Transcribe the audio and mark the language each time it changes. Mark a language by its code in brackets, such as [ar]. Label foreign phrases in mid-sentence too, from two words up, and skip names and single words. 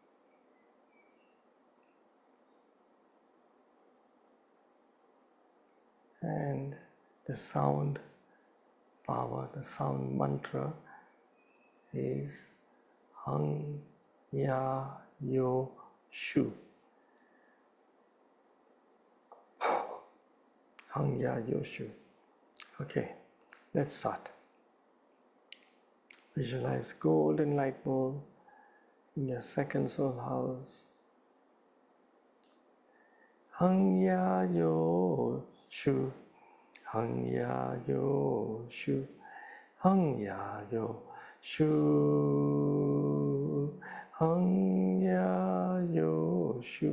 [en] And the sound power, the sound mantra is Hang Ya Yo Shu. Hang Ya Yo Shu. Okay, let's start. Visualize golden light ball in your second soul house. Hang Ya Yo Shu. Hang Ya Yo Shu. Hang Ya Yo Shu. Hang Ya Yo Shu.